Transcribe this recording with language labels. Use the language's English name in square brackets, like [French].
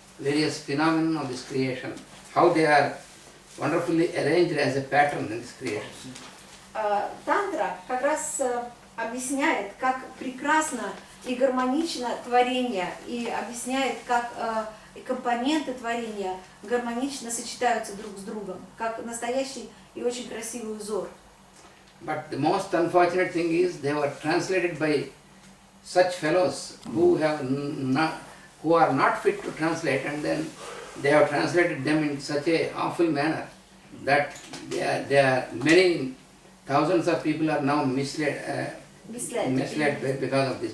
[English] various phenomena of this creation, how they are wonderfully arranged as a pattern in this creation. [Russian] Тантра как раз объясняет, как прекрасно и гармонично творение, и объясняет, как и компоненты творения гармонично сочетаются друг с другом, как настоящий и очень красивый узор. [English] But the most unfortunate thing is they were translated by such fellows who are not fit to translate, and then they have translated them in such a awful manner that there are many thousands of people are now misled because of this.